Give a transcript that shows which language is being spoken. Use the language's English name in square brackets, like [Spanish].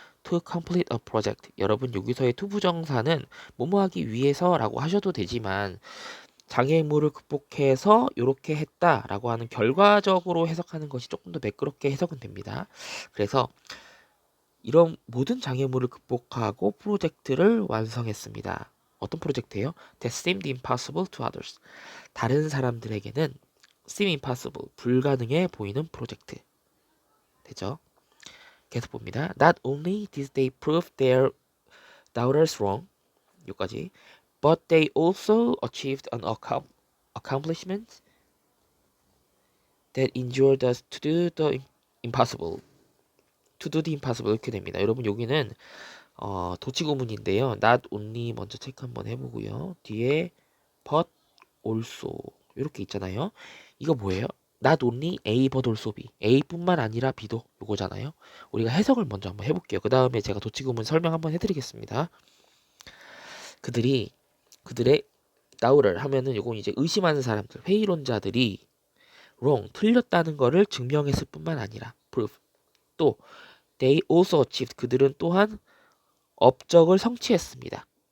[English] To complete a project, [Korean] 여러분 여기서의 투부정사는 뭐뭐하기 위해서라고 하셔도 되지만 장애물을 극복해서 이렇게 했다라고 하는 결과적으로 해석하는 것이 조금 더 매끄럽게 해석은 됩니다. 그래서 이런 모든 장애물을 극복하고 프로젝트를 완성했습니다. 어떤 프로젝트예요? [English] That seemed impossible to others. [Korean] 다른 사람들에게는 seem impossible, 불가능해 보이는 프로젝트. 되죠? 계속 봅니다. [English] Not only did they prove their doubters wrong, [Korean] 여기까지, [English] but they also achieved an accomplishment that endured us to do the impossible. To do the impossible [Korean] 이렇게 됩니다. 여러분 여기는 도치구문인데요. not only 먼저 체크 한번 해보고요. 뒤에 but also 이렇게 있잖아요. 이거 뭐예요? not only A but also B. A뿐만 아니라 B도 요거잖아요. 우리가 해석을 먼저 한번 해볼게요. 그 다음에 제가 도치구문 설명 한번 해드리겠습니다. 그들의 doubt를 하면은 요건 이제 의심하는 사람들, 회의론자들이 wrong, 틀렸다는 거를 증명했을 뿐만 아니라 prove, 또 [English] they also achieved, [Korean] 그들은 또한 업적을 성취했습니다.